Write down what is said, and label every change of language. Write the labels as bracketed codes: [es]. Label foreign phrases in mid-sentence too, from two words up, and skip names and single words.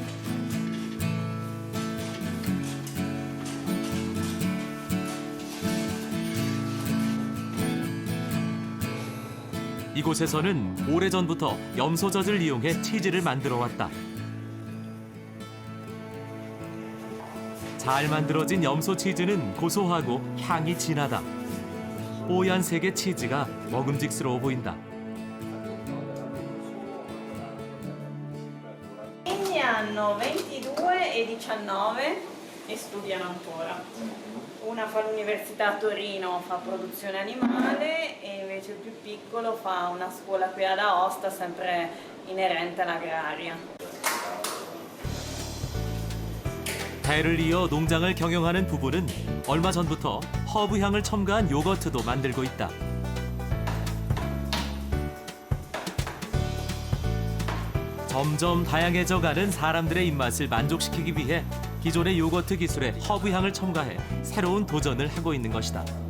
[ko] 이곳에서는 오래전부터 염소젖을 이용해 치즈를 만들어 왔다. 잘 만들어진 염소 치즈는 고소하고 향이 진하다. 뽀얀 색의 치즈가 먹음직스러워 보인다. [it] I hanno 22 e 19 e studiano ancora. Una fa l'università a Torino, fa produzione animale e invece il più piccolo fa una scuola qui ad Aosta, sempre inerente all'agraria. [ko] 대를 이어 농장을 경영하는 부부는 얼마 전부터 허브 향을 첨가한 요거트도 만들고 있다. 점점 다양해져가는 사람들의 입맛을 만족시키기 위해 기존의 요거트 기술에 허브 향을 첨가해 새로운 도전을 하고 있는 것이다.